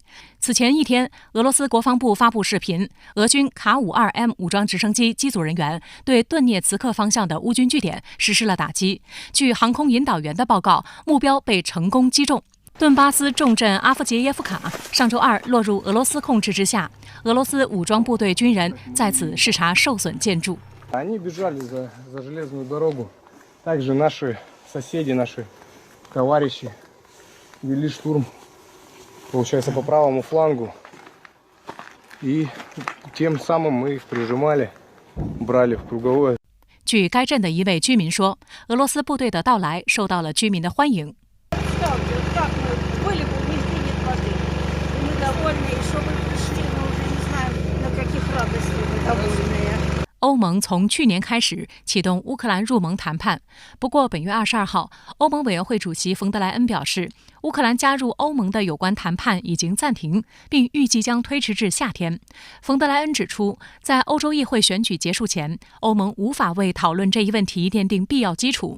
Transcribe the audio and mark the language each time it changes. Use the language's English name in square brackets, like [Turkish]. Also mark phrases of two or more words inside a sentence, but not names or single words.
[Chinese] 此前一天，俄罗斯国防部发布视频，俄军卡52M 武装直升机机组人员对顿涅茨克方向的乌军据点实施了打击。据航空引导员的报告，目标被成功击中。顿巴斯重镇阿夫杰耶夫卡上周2落入俄罗斯控制之下，俄罗斯武装部队军人在此视察受损建筑。 [Russian] Они бежали за железную дорогу. Также наши соседи, наши товарищи вели штурм, получается, по правому флангу. И тем самым мы их прижимали, брали в круговое. [Chinese] 据该镇的一位居民说，俄罗斯部队的到来受到了居民的欢迎。 [Russian] Мы довольны, что вы пришли, но [Chinese] 盟从去年开始启动乌克兰入盟谈判。不过，本月22号，欧盟委员会主席冯德莱恩表示，乌克兰加入欧盟的有关谈判已经暂停，并预计将推迟至夏天。冯德莱恩指出，在欧洲议会选举结束前，欧盟无法为讨论这一问题奠定必要基础。